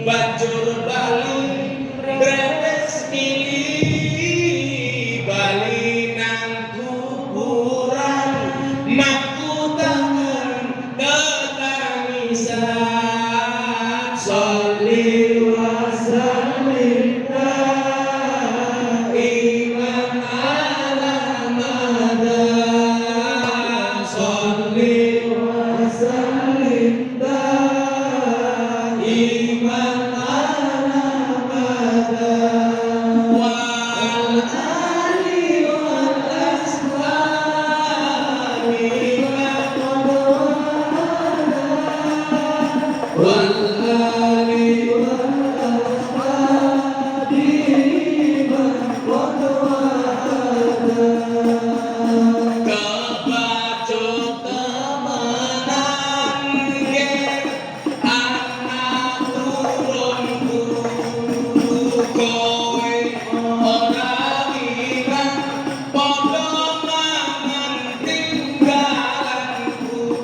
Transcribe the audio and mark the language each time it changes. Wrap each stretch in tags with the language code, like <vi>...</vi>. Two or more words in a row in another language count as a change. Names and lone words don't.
<jv>banjur bali bretes mili bali nang kuburan maku tangan ketangisan</jv> <ar>صل و سلم دائما على مدى صل و سلم دائما على مدى والآل وال الأصحاب والآل</ar> <jv>kebacut temenan yen anak turunku kowe ora ilang padha mangan tinggalanku</jv>